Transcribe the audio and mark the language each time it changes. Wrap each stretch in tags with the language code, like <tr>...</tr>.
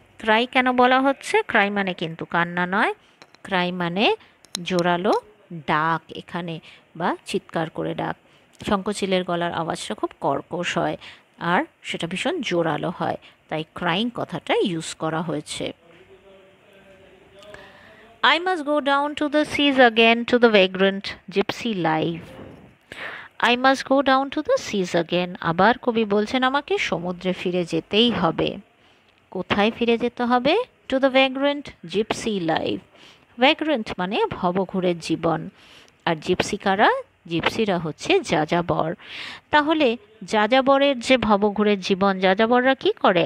<bn>Cry কেন বলা হচ্ছে? ক্রাই মানে কিন্তু কান্না নয়, ক্রাই মানে জোরালো ডাক এখানে, বা চিৎকার করে ডাক। শঙ্খচিলের গলার আওয়াজটা খুব কর্কশ হয় আর সেটা ভীষণ জোরালো হয়, তাই ক্রাইং কথাটা ইউজ করা হয়েছে।</bn> <en>I must go down to the seas again to the vagrant gypsy life. I must go down to the seas again.</en> <bn>আবার কবি বলছেন আমাকে সমুদ্রে ফিরে যেতেই হবে। কোথায় ফিরে যেতে হবে?</bn> <en>To the vagrant gypsy life.</en> <bn>ভ্যাগ্রেন্ট মানে ভবঘুরের জীবন। আর জিপসি কারা? জিপসিরা হচ্ছে যাযাবর। তাহলে যাযাবরের যে ভবঘুরের জীবন, যাযাবররা কি করে?</bn>